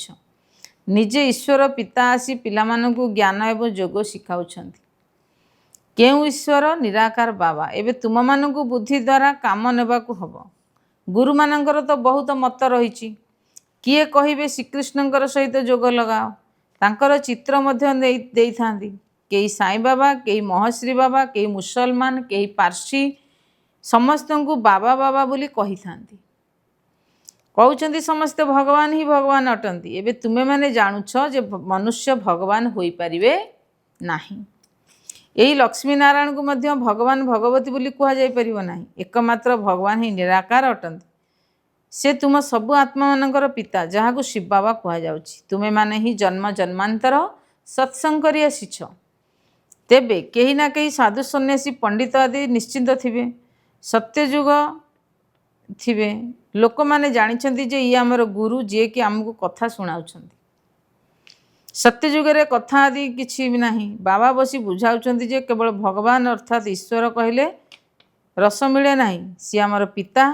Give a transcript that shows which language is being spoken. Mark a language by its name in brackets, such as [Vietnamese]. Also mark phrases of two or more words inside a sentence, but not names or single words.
[Odia] ନିଜେ ଈଶ୍ୱର ପିତା ଆସି ପିଲାମାନଙ୍କୁ ଜ୍ଞାନ ଏବଂ ଯୋଗ ଶିଖାଉଛନ୍ତି। କେଉଁ ଈଶ୍ୱର? ନିରାକାର ବାବା। ଏବେ ତୁମ ମାନଙ୍କୁ ବୁଦ୍ଧି ଦ୍ୱାରା କାମ ନେବାକୁ ହେବ। ଗୁରୁ ମାନଙ୍କର ତ ବହୁତ ମତ ରହିଛି। କିଏ କହିବେ ଶ୍ରୀକୃଷ୍ଣଙ୍କର ସହିତ ଯୋଗ ଲଗାଅ, ତାଙ୍କର ଚିତ୍ର ମଧ୍ୟ ଦେଇ ଥାଆନ୍ତି। କେହି ସାଇଁ ବାବା, କେହି ମହର୍ଷି ବାବା, କେହି ମୁସଲମାନ, କେହି ପାରସୀ, ସମସ୍ତଙ୍କୁ ବାବା ବାବା ବୋଲି କହି ଥାଆନ୍ତି। କହୁଛନ୍ତି ସମସ୍ତେ ଭଗବାନ ହିଁ ଭଗବାନ ଅଟନ୍ତି। ଏବେ ତୁମେ ମାନେ ଜାଣୁଛ ଯେ ମନୁଷ୍ୟ ଭଗବାନ ହୋଇ ପାରିବେ ନାହିଁ। ଏହି ଲକ୍ଷ୍ମୀ ନାରାୟଣଙ୍କୁ ମଧ୍ୟ ଭଗବାନ ଭଗବତୀ ବୋଲି କୁହା ଯାଇ ପାରିବ ନାହିଁ। ଏକମାତ୍ର ଭଗବାନ ହିଁ ନିରାକାର ଅଟନ୍ତି। ସେ ତୁମ ସବୁ ଆତ୍ମା ମାନଙ୍କର ପିତା, ଯାହାଙ୍କୁ ଶିବ ବାବା କୁହା ଯାଉଛି। ତୁମେ ମାନେ ହିଁ ଜନ୍ମ ଜନ୍ମାନ୍ତର ସତ୍ସଙ୍ଗ କରି ଆସିଛ। ତେବେ କେହି ନା କେହି ସାଧୁ ସନ୍ନ୍ୟାସୀ ପଣ୍ଡିତ ଆଦି ନିଶ୍ଚିନ୍ତ ଥିବେ, ସତ୍ୟଯୁଗ ଥିବେ। ଲୋକ ମାନେ ଜାଣିଛନ୍ତି ଯେ ଏ ହମର ଗୁରୁ ଯେ କି ହମକୁ କଥା ଶୁଣାଉଛନ୍ତି। ସତ୍ୟଯୁଗ ରେ କଥା ଆଦି କିଛି ବି ନାହିଁ। ବାବା ବସି ବୁଝାଉଛନ୍ତି ଯେ କେବଳ ଭଗବାନ ଅର୍ଥାତ ଈଶ୍ୱର କହିଲେ ରସ ମିଳେ ନାହିଁ, ସେ ହମର ପିତା।